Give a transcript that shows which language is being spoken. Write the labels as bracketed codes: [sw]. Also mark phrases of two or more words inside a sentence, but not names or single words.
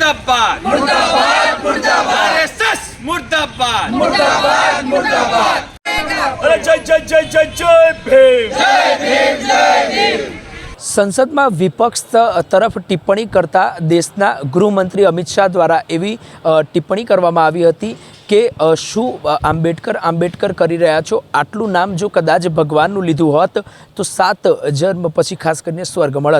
[hi] मुर्दाबाद मुर्दाबाद मुर्दाबाद आरएसएस मुर्दाबाद मुर्दाबाद मुर्दाबाद अरे जय जय जय जय जय भीम जय भीम जय भीम। [gu] સંસદમાં વિપક્ષ તરફ ટિપ્પણી કરતા દેશના ગૃહમંત્રી અમિત શાહ દ્વારા એવી ટિપ્પણી કરવામાં આવી હતી કે શું આંબેડકર કરી રહ્યા છો, આટલું નામ જો કદાચ ભગવાનનું લીધું હોત તો 7 જન્મ પછી ખાસ કરીને સ્વર્ગ મળત।